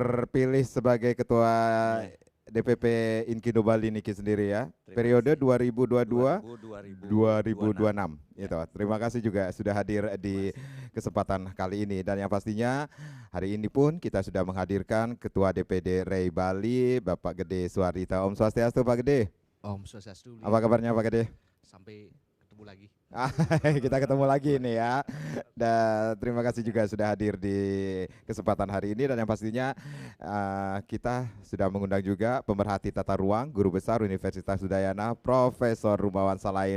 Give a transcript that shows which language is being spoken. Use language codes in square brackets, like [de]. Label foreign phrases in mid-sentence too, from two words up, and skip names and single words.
[id] terpilih sebagai Ketua Iya. DPP Inkindo Bali Niki sendiri ya. Terima Periode kasih. 2022 2026. 2026 Ya. itu. Terima kasih juga sudah hadir di kesempatan kali ini, dan yang pastinya hari ini pun kita sudah menghadirkan Ketua DPD REI Bali Bapak Gede Suarita. Om Swastiastu Pak Gede. Om Swastiastu. Apa kabarnya Pak Gede? Sampai ketemu lagi. Kita ketemu lagi nih ya. Dan terima kasih juga sudah hadir di kesempatan hari ini, dan yang pastinya kita sudah mengundang juga pemerhati tata ruang Guru Besar Universitas Udayana Profesor Rumawan Salahin.